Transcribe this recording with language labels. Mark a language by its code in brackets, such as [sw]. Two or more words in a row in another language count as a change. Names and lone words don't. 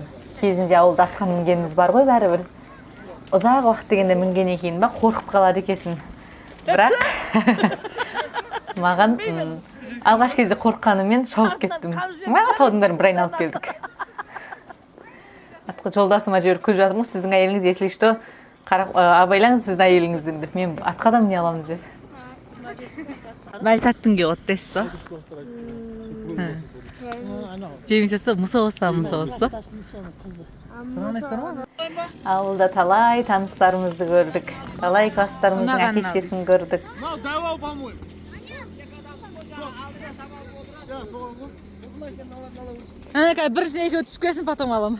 [kk] Кезінде ауылда атқа мінгеніміз бар ғой бәрібір. Ұзақ уақыт дегенде мінгеннен кейін ба қорқып қалады екенсің. Бірақ маған алғаш кезде қорыққаныммен шауып кеттім. Таудың бәрін бір айналып келдік. Атқа жолдасыма жіберіп күліп жатырмын, сіздің әйеліңіз, [ru] если что, [kk] абайлаңыз сіздің әйеліңізден деп. Мен атқа да міне аламын деп. [ko] 말 탔던 게 어땠어? 재밌었어? 무서웠어? 안 무서웠어? [kk] ауылда талай таныстарымызды көрдік, талай класстарымыздың әке-шешесін көрдік. бірінші екеуі түсіп келсін, потом алам.